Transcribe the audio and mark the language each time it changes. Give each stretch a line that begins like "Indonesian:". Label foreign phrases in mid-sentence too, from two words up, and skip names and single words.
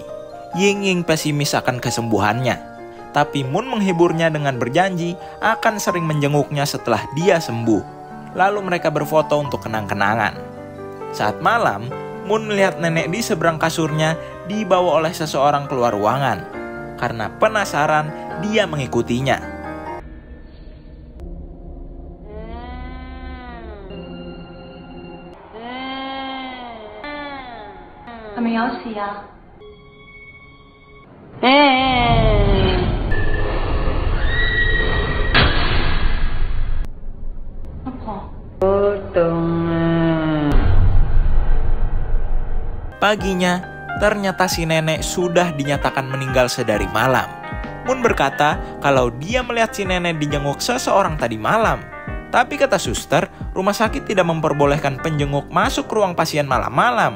Indonesian: Ying pesimis akan kesembuhannya. Tapi Moon menghiburnya dengan berjanji akan sering menjenguknya setelah dia sembuh. Lalu mereka berfoto untuk kenang-kenangan. Saat malam, Moon melihat nenek di seberang kasurnya dibawa oleh seseorang keluar ruangan. Karena penasaran, dia mengikutinya.
Cantonese: 係咪有事啊？阿婆，好凍啊！
Indonesian: Paginya, ternyata si nenek sudah dinyatakan meninggal sedari malam. Moon berkata kalau dia melihat si nenek dijenguk seseorang tadi malam. Tapi kata suster, rumah sakit tidak memperbolehkan penjenguk masuk ruang pasien malam-malam.